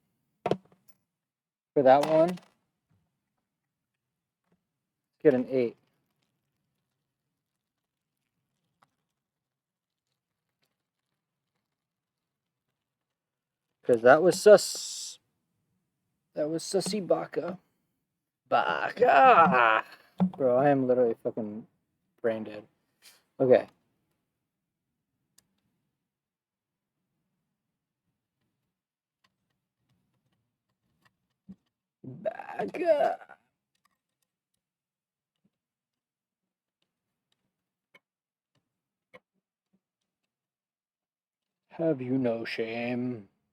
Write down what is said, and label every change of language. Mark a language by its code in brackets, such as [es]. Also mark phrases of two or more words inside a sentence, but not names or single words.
[en] For that one, get an 8. Because that was sus. That was sussy baka. Baka! Bro, I am literally fucking brain dead. Okay. Baka! Have you no shame?